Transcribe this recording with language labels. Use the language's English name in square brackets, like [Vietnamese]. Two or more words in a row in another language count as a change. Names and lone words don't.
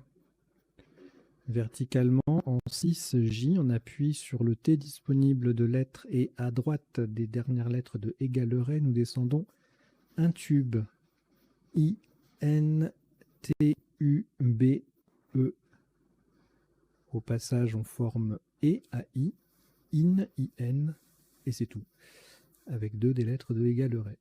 [French] Verticalement, en 6J, on appuie sur le T disponible de lettres et à droite des dernières lettres de égaleret, nous descendons un tube. I-N-T-U-B-E. Au passage, on forme E à I, IN, I-N, et c'est tout, avec deux des lettres de égaleret.